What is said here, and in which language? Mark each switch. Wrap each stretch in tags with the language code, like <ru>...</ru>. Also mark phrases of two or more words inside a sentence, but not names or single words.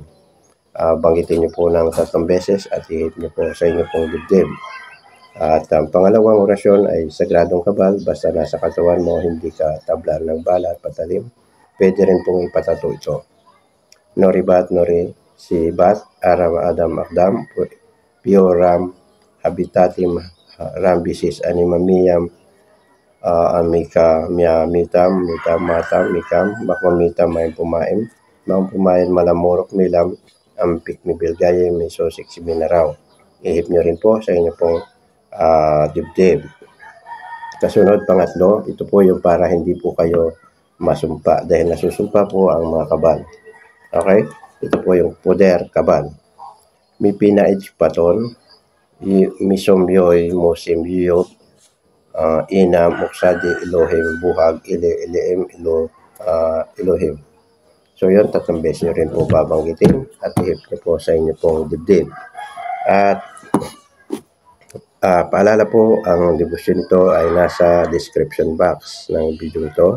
<tl>Banggitin nyo po ng 3 beses at ihip nyo po sa inyo pong dibdib. At ang pangalawang orasyon ay sagradong kabal, basta nasa katawan mo, hindi ka tablan ng bala at patalim. Pwede rin pong ipatato ito. Noribat, Nori, Sibat, Aram, Adam, Akdam, Pioram, Habitatim, Rambisis, Animamiyam, Amika, Miamitam, Mitam, Matam, Mikam, Makmamitam, Mayang Pumaim, Mayang Pumain, Malamurok, Milam, Ampik, Mibilgaye, Misosik, Siminaraw. Ihip nyo rin po sa inyo pong dibdib. Kasunod, pangatlo, ito po yung para hindi po kayo masumpa dahil nasusumpa po ang mga kabal. Okay? Ito po yung poder kabal. Mi pinaich paton, misomyoy mosimyo, ina muksadi Elohim, buhag Elohim, Elohim. So yun, 3 beses nyo rin po babanggitin at ihip nyo po sa inyo pong dibdib. At paalala po, ang devotion nito ay nasa</tl> <en>description box</en> <tl>ng video ito.</tl>